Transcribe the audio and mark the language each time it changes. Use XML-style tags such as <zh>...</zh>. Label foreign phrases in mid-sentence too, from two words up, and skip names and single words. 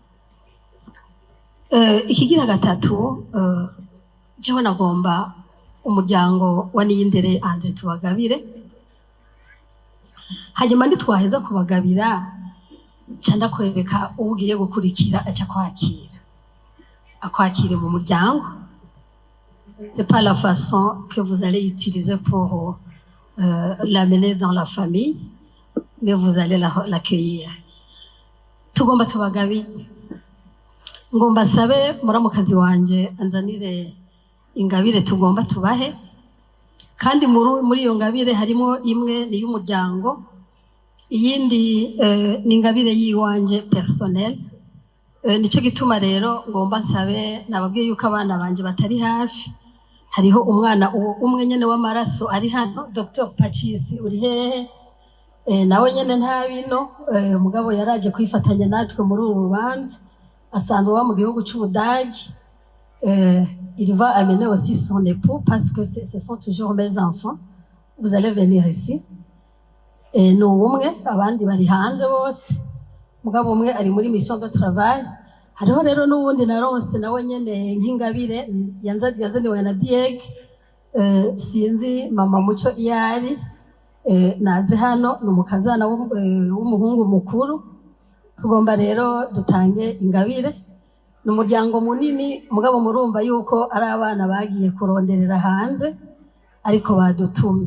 <rn>Ikigira gatatu, jewe nagomba umuryango wa Niyindere Andre tubagabire, hanyuma ntitwaheza kubagabira canda kwereka ugiye gukurikira aca kwakira, akwakire mu muryango.</rn> <fr>C'est pas la façon que vous allez utiliser pour l'amener dans la famille, mais vous allez l'accueillir.</fr> <rn>Tugomba tubagabire. Ngomba sabe muramukazi wanje anzanire ingabire tugomba tubahe, kandi muri iyo ngabire harimo imwe ni y'umuryango, iyindi ni ingabire yiwanje personnel. Nico gituma rero ngomba nsabe, nababwiye yuko abana banje batari hafi, hariho umwana umwe nyene w'amaraso ari hano, Dr Pachisi uri hehe? Nawe nyene nta bino, mugabo yaraje kwifatanya natwe muri uru rubanza, asanzwe wa mu gihugu cy'Ubudagi.</rn> <fr>Il va amener aussi son époux parce que ce sont toujours mes enfants. Vous allez venir ici.</fr> <rn>Ni umwe, abandi bari hanze bose, mugabo umwe ari muri</rn> <fr>mission de travail.</fr> <rn>Hariho rero n'uwundi naronse nawe nyene nk'ingabire yazaniwe na Dieg, sinzi mama Muco iyari, naze hano n'umukazana w'umuhungu mukuru. Tugomba rero dutange ingabire, n'umuryango munini, mugabo murumva yuko ari abana bagiye kuronderera hanze ariko badutumye.</rn>